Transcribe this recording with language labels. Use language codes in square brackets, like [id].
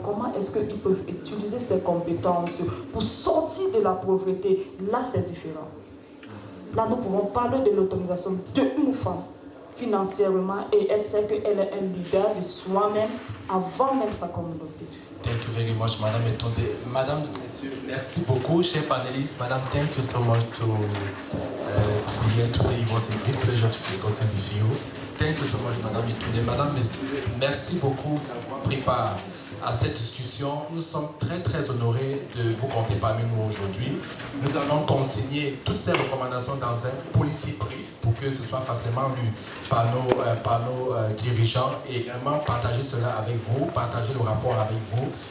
[fr] Comment est-ce qu'ils peuvent utiliser ces compétences pour sortir de la pauvreté? Là, c'est différent. Là, nous pouvons parler de l'autonomisation d'une femme financièrement et elle sait qu'elle est un leader de soi-même avant même sa communauté. [en] Thank you very much, Madame Etonde. [fr] Madame, Monsieur, merci beaucoup, chers panélistes. [en] Madame, thank you so much to be here today. It was a great pleasure to discuss with you. Thank you so much, Madame Etonde. [fr] Madame, merci beaucoup d'avoir pris part à cette discussion. Nous sommes très honorés de vous compter parmi nous aujourd'hui. Nous allons consigner toutes ces recommandations dans un policy brief pour que ce soit facilement lu par nos dirigeants et également partager cela avec vous, partager le rapport avec vous.